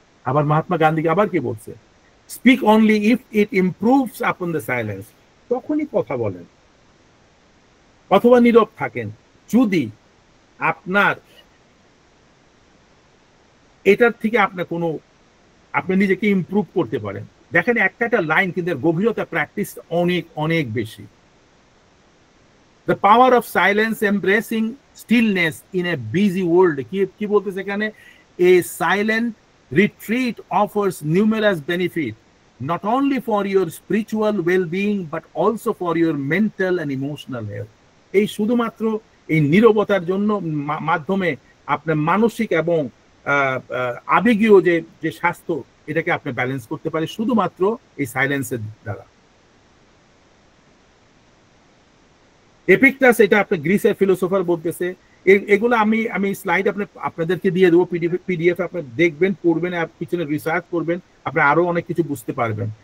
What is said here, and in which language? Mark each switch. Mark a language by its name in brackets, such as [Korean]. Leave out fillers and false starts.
[Bangla] আবার মহাত্মা গান্ধীকে আবার কি বলছে, [English] speak only if it improves upon the silence, [Bangla] তখনই কথা বলেন অথবা নীরব থাকেন যদি আপনার এটার থেকে আপনার কোনো আপনি নিজেকে ইমপ্রুভ করতে পারেন। দেখেন একটা লাইন কিন্তু গভীরতা প্র্যাকটিস অনেক অনেক বেশি। [English] The power of silence, embracing stillness in a busy world, [Bangla] কি বলতেছে এখানে, [English] a silent retreat offers numerous benefit not only for your spiritual well-being but also for your mental and emotional health. [Bangla] এই শুধুমাত্র এই নীরবতার জন্য মাধ্যমে আপনার মানসিক এবং আবেগীয় যে স্বাস্থ্য এটাকে আপনি ব্যালেন্স করতে পারে শুধুমাত্র এই সাইলেন্সের দ্বারা। এপিকটাস, এটা আপনি গ্রিসের ফিলোসোফার বলতেছে। এগুলো আমি স্লাইড আপনাদেরকে দিয়ে দেবো, পিডিএফ আপনি দেখবেন, পড়বেন, পিছনে রিসার্চ করবেন, আপনি আরো অনেক কিছু বুঝতে পারবেন।